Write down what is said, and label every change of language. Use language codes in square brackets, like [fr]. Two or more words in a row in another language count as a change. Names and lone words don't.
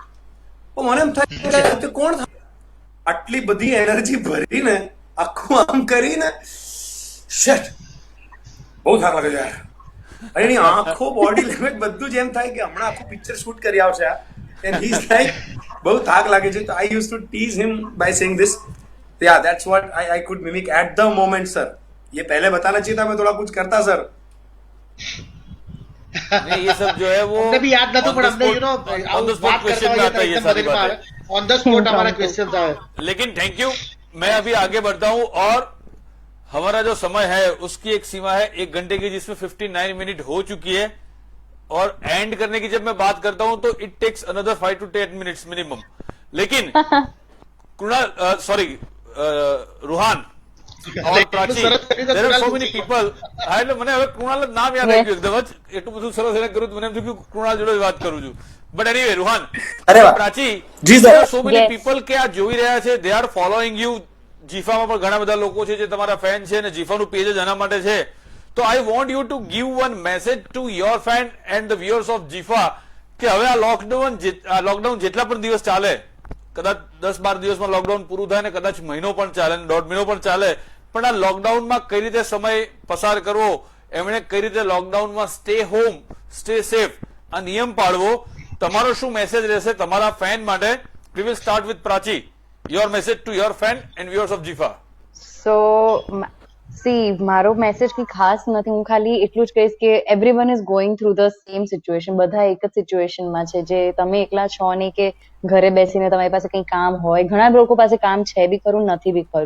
[gu] તો મને એમ થાય કે કોણ થાય આટલી બધી એનર્જી ભરીને આખું આમ કરીને શેટ બહુ થાક લાગે છે યાર. અને એની આખો [en] body language [gu] બધું જ એમ થાય કે હમણાં આખું [en] picture shoot [gu] કરી આવશે આ. [en] and he is like [gu] બહુ થાક લાગે છે. તો [en] I use to tease him by saying this. Yeah that's what I could mimic at the moment sir. [hi] ये पहले बताना चाहिए था, मैं थोड़ा कुछ करता सर. नहीं, ये सब जो है वो [gu] અમને બી યાદ નતું, પણ અમને [en] you know on the spot question [hi] में आता है ये सारी बातें. [en] on the spot [hi] हमारा क्वेश्चन था. लेकिन [en] thank you. [hi] मैं अभी आगे बढ़ता हूं और हमारा जो समय है उसकी एक सीमा है 1 घंटे की, जिसमें 59 मिनट हो चुकी है. और एंड करने की जब मैं बात करता हूं तो [en] it takes another 5 to 10 minutes minimum. [hi] लेकिन कृणाल सॉरी રૂહાન और प्राची, [en] there are so many people. [gu] હા એટલે મને હવે કૃણાલ જ નામ યાદ આવી ગયું એકદમ જ. એટલું બધું સરસ એને કર્યું મને એમ થયું કે કૃણાલ જોડે જ વાત કરું છું. [en] but anyway [gu] રૂહાન, અરે વાહ. પ્રાચી, જી સર. [en] there are so many Yes. [gu] people કે આ જોઈ રહ્યા છે, [en] they are following you. [gu] જીફામાં પણ ઘણા બધા લોકો છે જે તમારા ફેન છે અને જીફાનું પેજ જ આના માટે છે. તો [en] I want you to give one message to your fan and the viewers of જીફા [gu] કે હવે આ લોકડાઉન જેટલા પણ દિવસ ચાલે, કદાચ 10-12 દિવસમાં લોકડાઉન પૂરું થાય ને કદાચ મહિનો પણ ચાલે ને 1.5 મહિનો પણ ચાલે, પણ આ લોકડાઉનમાં કઈ રીતે સમય પસાર કરવો, એમણે કઈ રીતે લોકડાઉનમાં [en] stay home, stay safe [gu] આ નિયમ પાળવો, તમારો શું મેસેજ રહેશે તમારા ફેન માટે? [en] We will start with Prachi. Your message to your fan and viewers of જીફા. [gu] સો મારો મેસેજ કઈ ખાસ નથી, હું ખાલી એટલું જ કહીશ કે [en] everyone is going through the same situation. [gu] બધા એક જ સિચ્યુએશનમાં છે, જે તમે એકલા છો નહીં કે ઘરે બેસીને તમારી પાસે કંઈ કામ હોય. ઘણા લોકો પાસે કામ છે બી ખરું, નથી બી ખરું.